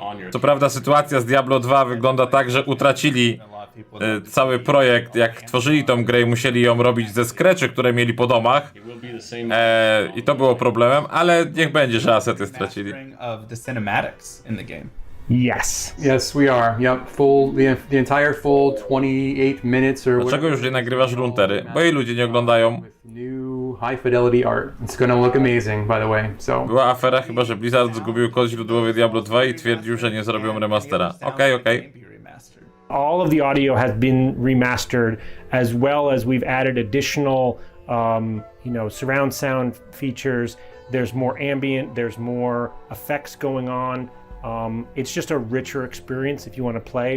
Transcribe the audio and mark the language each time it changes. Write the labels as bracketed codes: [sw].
[pl] Co prawda sytuacja z Diablo 2 wygląda tak, że utracili cały projekt, jak tworzyli tą grę i musieli ją robić ze scratchy, które mieli po domach. I to było problemem, ale niech będzie, że asety stracili. [en] Of the cinematics in the game. Yes. Yes, we are. Yep, the entire full 28 minutes or [pl] Dlaczego już nie nagrywasz runtery? Bo jej ludzie nie oglądają. [en] New high fidelity art. It's gonna look amazing, by the way. So [pl] Była afera chyba, że Blizzard zgubił kod źródłowy Diablo 2 i twierdził, że nie zrobią remastera. Okej. [en] All of the audio has been remastered, as well as we've added additional, surround sound features. There's more ambient, there's more effects going on. It's just a richer experience if you want to play.